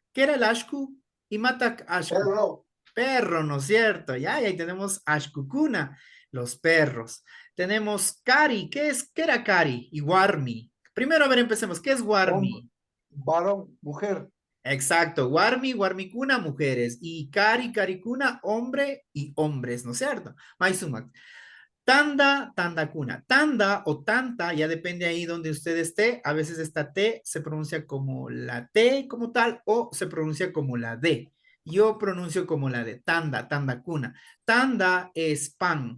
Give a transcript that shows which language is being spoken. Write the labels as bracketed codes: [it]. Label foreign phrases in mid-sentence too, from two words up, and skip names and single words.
[es] ¿Qué era el ashku? Y [qu] matak ashku. [es] Perro. Perro, ¿no es cierto? Ya, y ahí tenemos ashkukuna, los perros. Tenemos kari. ¿Qué era kari? Y warmi. Primero, a ver, empecemos. ¿Qué es Hombre, warmi? varón, mujer. Exacto, [qu] warmi, warmikuna, [es] mujeres. Y [qu] kari, karikuna, [es] hombre y hombres, ¿no es cierto? Maisumak. [qu] Tanda, tandacuna. [es] Tanda o tanta, ya depende ahí donde usted esté. A veces esta T se pronuncia como la T como tal o se pronuncia como la D. Yo pronuncio como la D. [qu] Tanda, tandacuna. [es] Tanda es pan.